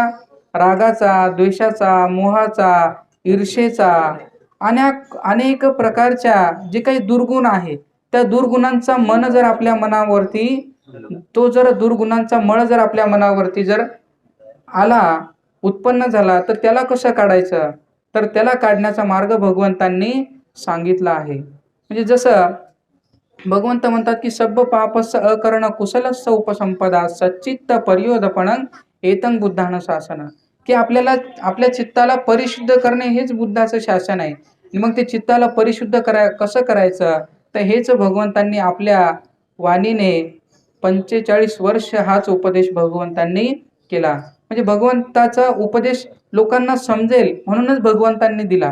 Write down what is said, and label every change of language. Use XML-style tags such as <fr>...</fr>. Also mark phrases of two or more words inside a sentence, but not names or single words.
<mr>रागाचा, द्वेषाचा, मोहाचा, ईर्षेचा, अनेक प्रकारच्या जे काही दुर्गुण आहे, त्या दुर्गुणांचा मन जर आपल्या मनावरती दुर्गुणांचा मळ जर आपल्या मनावरती जर आला, उत्पन्न झाला, तर त्याला कसं काढायचं? तर त्याला काढण्याचा मार्ग भगवंतांनी सांगितला आहे. म्हणजे जसं भगवंत म्हणतात की</mr> <pi>सब्ब पापस्स अकरण कुशलस्स उपसंपदा सच्चित्त पर्योदपणं एतं बुद्धानं शासन,</pi> <mr>की आपल्याला आपल्या चित्ताला परिशुद्ध करणे हेच बुद्धाचं शासन आहे. आणि मग ते चित्ताला परिशुद्ध कसं करायचं, तर हेच भगवंतांनी आपल्या वाणीने 45 वर्ष हाच उपदेश भगवंतांनी केला. म्हणजे भगवंताचा उपदेश लोकांना समजेल म्हणूनच भगवंतांनी दिला.</mr>